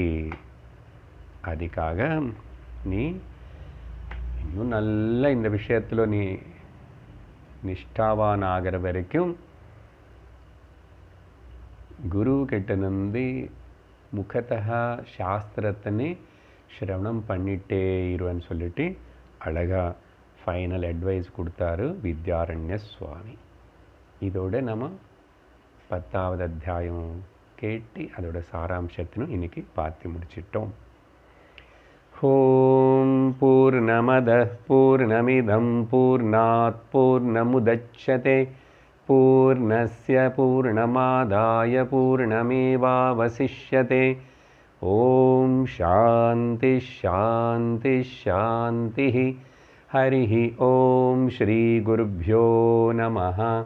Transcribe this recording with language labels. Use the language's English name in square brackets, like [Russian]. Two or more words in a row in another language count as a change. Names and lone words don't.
[Tamil] அதுக்காக நீ இன்னும் நல்ல இந்த விஷயத்தில் நீ நிஷ்டாவான் ஆகிற வரைக்கும் குரு கிட்ட நின்று முகத்தா சாஸ்திரத்தினே ஸ்ரவணம் பண்ணிட்டே இருவன்னு சொல்லிட்டு அழகாக [English] final advice [Tamil] கொடுத்தாரு வித்யாரண்ய சுவாமி. இதோட நம்ம 10வது அத்தியாயம் கேட்டு அதோட சாராம்சத்தினும் இன்னைக்கு பார்த்து முடிச்சிட்டோம். [Sanskrit] ॐ पूर्णमदः पूर्णमिदं पूर्णात् पूर्णमुदच्यते पूर्णस्य पूर्णमादाय पूर्णमेवावशिष्यते. ॐ शान्ति शान्ति शान्ति. हरिः ओम श्री गुरुभ्यो नमः.